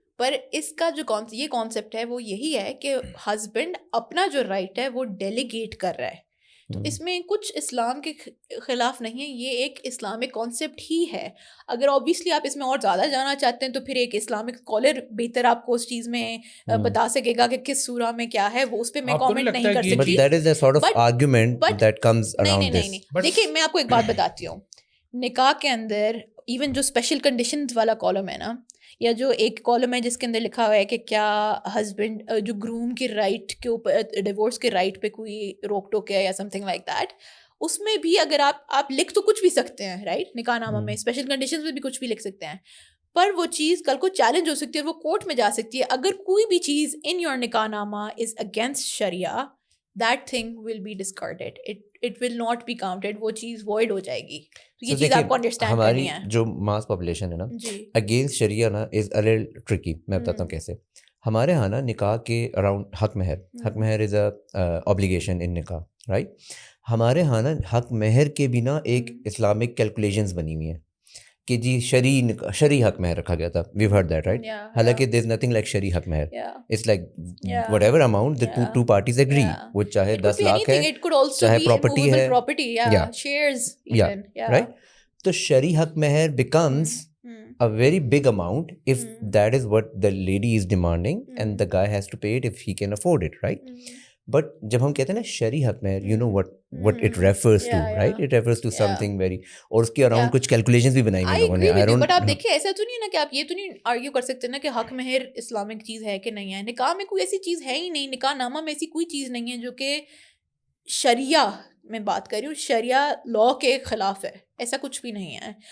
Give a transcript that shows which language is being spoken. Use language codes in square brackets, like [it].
[ur] پر اس کا جو یہ کانسیپٹ ہے وہ یہی ہے کہ ہسبینڈ اپنا جو رائٹ ہے وہ ڈیلیگیٹ کر رہا ہے. تو اس میں کچھ اسلام کے خلاف نہیں ہے, یہ ایک اسلامک کانسیپٹ ہی ہے. اگر اوبیسلی آپ اس میں اور زیادہ جانا چاہتے ہیں تو پھر ایک اسلامک اسکالر بہتر آپ کو اس چیز میں بتا سکے گا کہ کس سورہ میں کیا ہے, وہ اس پہ میں کامنٹ نہیں کر سکتی. [en] But that is a sort of argument that comes around this. [ur] نہیں, دیکھیے میں آپ کو ایک بات بتاتی ہوں. نکاح کے اندر ایون جو اسپیشل کنڈیشنز والا کالم ہے نا, یا جو ایک کالم ہے جس کے اندر لکھا ہوا ہے کہ کیا ہسبینڈ جو گروم کی رائٹ کے اوپر, ڈیورس کے رائٹ پہ کوئی روک ٹوک ہے یا [en] something like that, [ur] اس میں بھی اگر آپ لکھ تو کچھ بھی سکتے ہیں رائٹ, نکاح نامہ میں اسپیشل کنڈیشنز میں بھی کچھ بھی لکھ سکتے ہیں, پر وہ چیز کل کو چیلنج ہو سکتی ہے اور وہ کورٹ میں جا سکتی ہے. اگر کوئی بھی چیز [en] In your نکاح نامہ is against شریعہ, that thing will be discarded. It will not be counted. [ur] وہ چیز void ہو جائے گی. یہ چیز آپ کو انڈرسٹینڈ کرنی ہے. ہماری جو ماس پاپولیشن ہے نا, اگینسٹ شریعہ نا [en] Is a little tricky. [ur] میں بتاتا ہوں کیسے. ہمارے ہاں نا نکاح کے اراؤنڈ حق مہر [en] is a obligation in [ur] نکاح, رائٹ. ہمارے ہاں نا حق مہر کے بھی نا ایک اسلامک کیلکولیشنز بنی ہوئی ہیں کہ جی شرعی حق مہر رکھا گیا تھا. [en] we've heard that, right? [ur] حالانکہ [en] there's nothing like شرعی حق مہر. it's like whatever amount the two parties agree. [ur] وہ چاہے 10 لاکھ ہے, چاہے پراپرٹی ہے, [en] shares even, right? تو شرعی حق مہر becomes a very big amount if that is what the lady is demanding and the guy has to pay it if he can afford it, right? But [ur] جب ہم کہتے ہیں نا [en] شرعی حق مہر, you know what it refers to, right? It refers to something very, [ur] اور اس کے اراؤنڈ کچھ کیلکولیشنز بھی بنائی ہوئی لوگوں نے. بٹ آپ دیکھیے ایسا تو نہیں ہے نا کہ آپ یہ تو نہیں آرگیو کر سکتے نا کہ حق مہر اسلامک چیز ہے کہ نہیں ہے. نکاح میں کوئی ایسی چیز ہے ہی نہیں, نکاح نامہ میں ایسی کوئی چیز نہیں ہے جو کہ شریعہ میں بات کر رہی ہوں, شریعہ لاء کے خلاف ہے, ایسا کچھ بھی نہیں ہے.